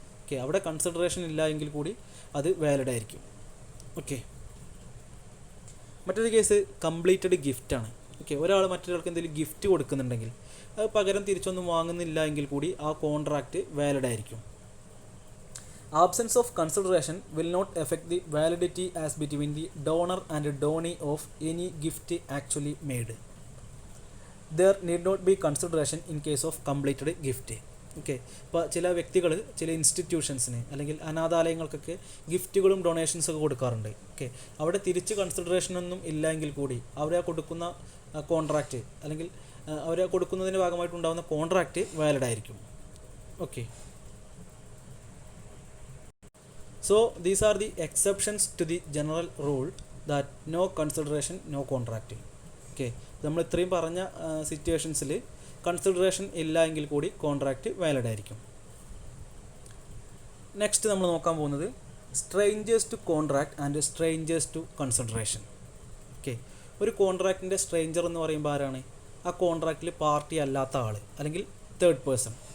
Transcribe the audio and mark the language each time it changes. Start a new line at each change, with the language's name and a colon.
Malayalam: Okay, അവിടെ consideration ഇല്ല എങ്കിൽ കൂടി അത് വാലിഡ് ആയിരിക്കും. ഓക്കെ, മറ്റൊരു കേസ് കംപ്ലീറ്റഡ് ഗിഫ്റ്റാണ്. ഓക്കെ, ഒരാൾ മറ്റൊരാൾക്ക് എന്തെങ്കിലും ഗിഫ്റ്റ് കൊടുക്കുന്നുണ്ടെങ്കിൽ അത് പകരം തിരിച്ചൊന്നും വാങ്ങുന്നില്ല എങ്കിൽ കൂടി ആ കോൺട്രാക്റ്റ് വാലിഡ് ആയിരിക്കും.
English: Absence of consideration will not affect the validity as between the donor and donee of any gift actually made. There need not be consideration in case of completed gift.
Malayalam: Okay, ഇപ്പോൾ ചില വ്യക്തികൾ ചില ഇൻസ്റ്റിറ്റ്യൂഷൻസിന് അല്ലെങ്കിൽ അനാഥാലയങ്ങൾക്കൊക്കെ ഗിഫ്റ്റുകളും ഡൊണേഷൻസൊക്കെ കൊടുക്കാറുണ്ട്. Okay, അവിടെ തിരിച്ച് കൺസിഡറേഷനൊന്നും ഇല്ല എങ്കിൽ കൂടി അവരെ കൊടുക്കുന്ന കോൺട്രാക്റ്റ് അല്ലെങ്കിൽ അവരെ കൊടുക്കുന്നതിൻ്റെ ഭാഗമായിട്ടുണ്ടാകുന്ന കോൺട്രാക്റ്റ് വാലിഡ് ആയിരിക്കും.
English: Okay, so these are the exceptions to the general rule that no consideration no contract.
Malayalam: Okay, നമ്മൾ ഇത്രയും പറഞ്ഞ സിറ്റുവേഷൻസിൽ കൺസിഡറേഷൻ ഇല്ല എങ്കിൽ കൂടി കോൺട്രാക്റ്റ് വാലിഡ് ആയിരിക്കും. നെക്സ്റ്റ് നമ്മൾ നോക്കാൻ പോകുന്നത്
English: Strangers to contract and strangers to consideration.
Malayalam: Okay, ഒരു കോൺട്രാക്റ്റിൻ്റെ സ്ട്രേഞ്ചർ എന്ന് പറയുമ്പോൾ ആരാണ്? ആ കോൺട്രാക്റ്റിൽ പാർട്ടി അല്ലാത്ത ആൾ അല്ലെങ്കിൽ തേർഡ് പേഴ്സൺ.